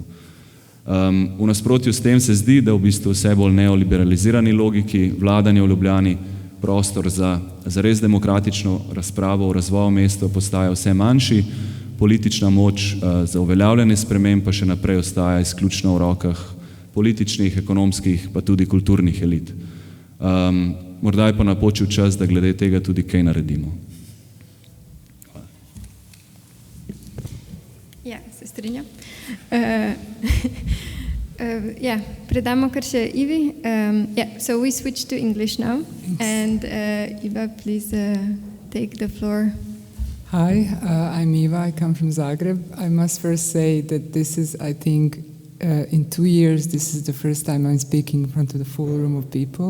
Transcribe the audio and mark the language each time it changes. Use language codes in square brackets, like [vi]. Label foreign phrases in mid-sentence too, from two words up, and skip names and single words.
[sl] V nasprotju s tem se zdi, da v bistvu vse bolj neoliberalizirani logiki vladanja v Ljubljani prostor za res demokratično razpravo o razvoju mesta postaja vse manjši, politična moč za uveljavljanje sprememb pa še naprej ostaja izključno v rokah političnih, ekonomskih pa tudi kulturnih elit. Morda je pa napočil čas, da glede tega tudi kaj naredimo. Ja, se strinjam. Predamo kar še Ivi. [en] So we switch to English now. And Iva, please take the floor. Hi, I'm Iva. I come from Zagreb. I must first say that this is, I think, in 2 years, this is the first time I'm speaking in front of the full room of people.